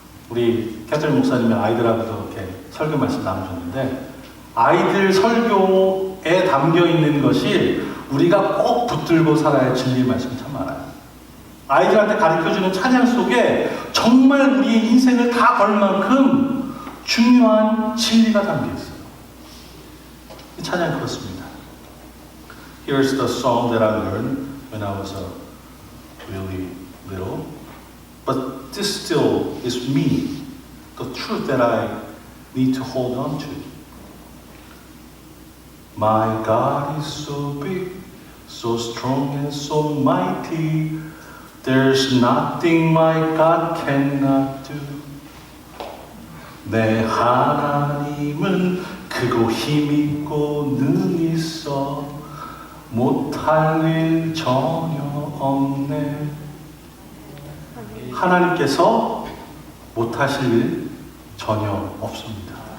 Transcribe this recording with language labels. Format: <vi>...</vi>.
<ko>우리 캐톨릭 목사님이 아이들하고도 이렇게 설교 말씀 나누셨는데, 아이들 설교에 담겨 있는 것이 우리가 꼭 붙들고 살아야 진리의 말씀이 참 많아요. 아이들한테 가르쳐주는 찬양 속에 정말 우리의 인생을 다 걸 만큼 중요한 진리가 담겨 있어요. 이 찬양 그렇습니다.</ko> <en>Here's the song that I learned when I was really little. But this still is me, the truth that I need to hold on to. My God is so big, so strong and so mighty. There's nothing my God cannot do.</en> <ko>내 하나님은 크고 힘있고 능히 있어 못할 일 전혀 없네. 하나님께서 못하실 일 전혀 없습니다.</ko>